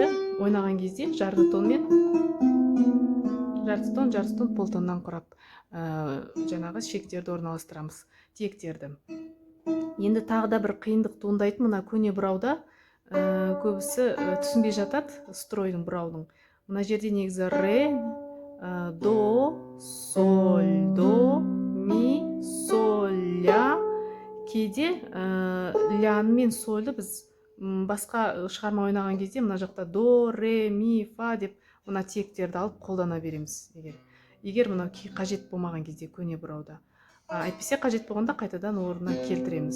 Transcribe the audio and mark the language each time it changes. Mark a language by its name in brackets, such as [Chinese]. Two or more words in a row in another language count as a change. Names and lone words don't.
[Kazakh] Ойнаған кезде жарты тон, пол тоннан құрап жаңағы шектерді орналастырамыз, тиектерді. Енді тағы да бір қиындық туындайтын мына көне бұрауда көбісі түсінбей жатады, стройдың бұраудың. Мына жерде негізі [Russian] ре, до, соль, до, ми, соль, ля. [Kazakh] Кейде лян мен сольді біз басқа шығарма ойнаған кезде мына жақта [Russian] до, ре, ми, фа [Kazakh] деп мына тиектерді алып қолдана береміз. Егер мына қажет болмаған кезде көне бұрауда. Әйтпесе қажет болғанда қайтадан орнына келтіреміз.